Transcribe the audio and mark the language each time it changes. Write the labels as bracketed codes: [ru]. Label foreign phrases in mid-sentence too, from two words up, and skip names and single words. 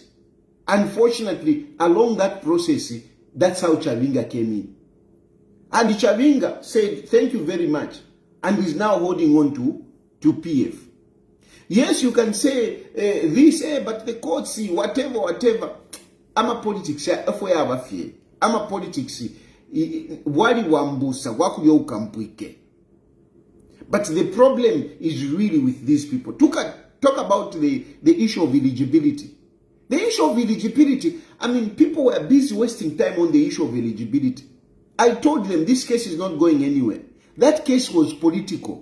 [en] Unfortunately, along that process, that's how Chavinga came in. And Chavinga said, thank you very much. And is now holding on to PF. Yes, you can say this, but the court see, whatever. I'm a politics, I'm a politics. [bem] Wali wambusa, wakuyo ukampwike. [en] But the problem is really with these people. Talk about the issue of eligibility. The issue of eligibility, people were busy wasting time on the issue of eligibility. I told them this case is not going anywhere. That case was political.